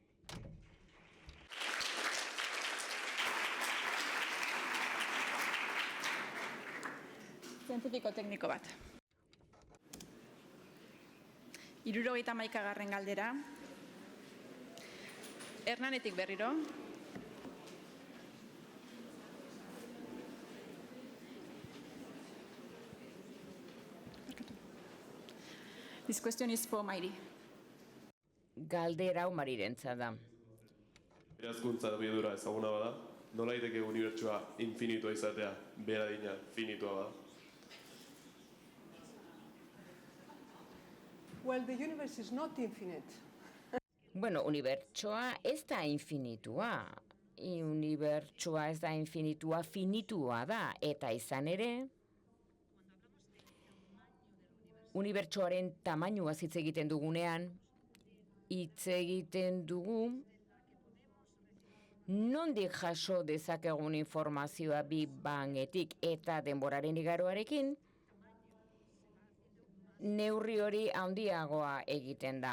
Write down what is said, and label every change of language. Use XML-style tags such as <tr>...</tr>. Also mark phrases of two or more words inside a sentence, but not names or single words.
<eu>Zientifiko-tekniko bat. 71. galdera. Hernanetik berriro.</eu> <en>This question is for Mairi.</en> <eu>Galdera hau Marirentza da. Berazkuntza abiadura ezaguna bada, nola daiteke unibertsoa infinitua izatea, bera adina finitua bada?</eu> <en>Well, the universe is not infinite.</en> <eu>Bueno, unibertsoa ez da infinitua. Unibertsoa ez da infinitua, finitua da. Eta izan ere, unibertsoaren tamainua hitz egiten dugunean, hitz egiten dugu nondik jaso dezakegun informazioa Big Bangetik eta denboraren igaroarekin, neurri hori handiagoa egiten da.</eu>